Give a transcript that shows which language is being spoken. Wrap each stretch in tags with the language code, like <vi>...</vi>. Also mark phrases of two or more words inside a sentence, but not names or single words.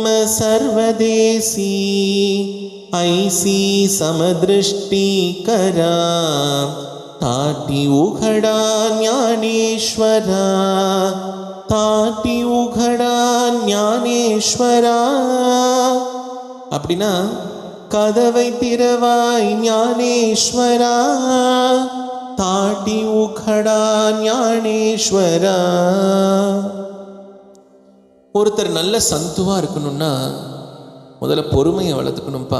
<mr>सर्वदेसी ऐसी समदृष्टि करा ताटी उघड़ा ज्ञानेश्वरा ताटी उघड़ा ज्ञानेश्वरा</mr> <ta>அப்படினா கதவை திறவாய் ஞானேஸ்வரா</ta> <mr>ताटी उघडा ज्ञानेश्वरा.</mr> <ta>ஒருத்தர் நல்ல சந்துவாக இருக்கணும்னா முதல்ல பொறுமையை வளர்த்துக்கணும்ப்பா.</ta>